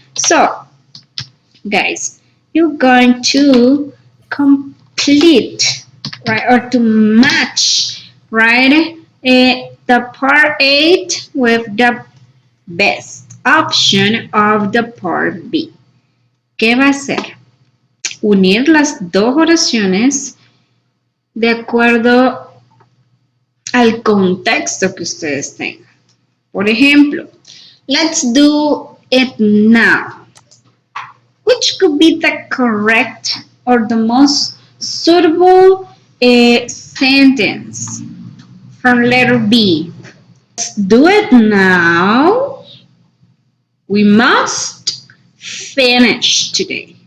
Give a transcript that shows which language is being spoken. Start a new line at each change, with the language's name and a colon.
English: So, guys, you're going to complete, right, or to match, right, the part 8 with the best option of the part B.
Spanish: ¿Qué va a hacer? Unir las dos oraciones de acuerdo al contexto que ustedes tengan. Por ejemplo,
English: let's do it now. Which could be the correct or the most suitable sentence from letter B? Let's do it now. We must finish today.